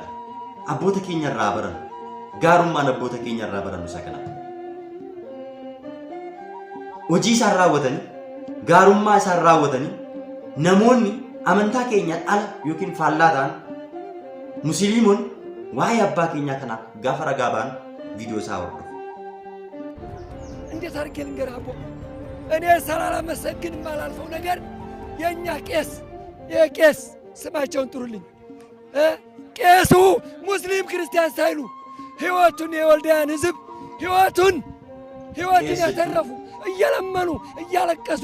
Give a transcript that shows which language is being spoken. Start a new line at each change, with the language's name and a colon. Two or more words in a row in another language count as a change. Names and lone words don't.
Oromo: Abboota keenya irraa baran, gaarummaan abboota keenya irraa baran isa kana. Hojii isaan raawwatanii, gaarummaa isaan raawwatanii namoonni amantaa keenyaan ala yookiin faallaa ta'an musliimoonni waa'ee abbaa keenyaa kanaaf gaafa ragaa ba'an viidiyoo isaa hordofu.
Amharic: እንዴት አድርጌ ልንገርህ አቦ? እኔ ሳላመሰግን የማላልፈው ነገር የእኛ ቄስ የቄስ ስማቸውን ጥሩልኝ። ቄሱ ሙስሊም ክርስቲያን ሳይሉ ሕይወቱን የወልዳያን ሕዝብ ሕይወቱን ያተረፉ እየለመኑ እያለቀሱ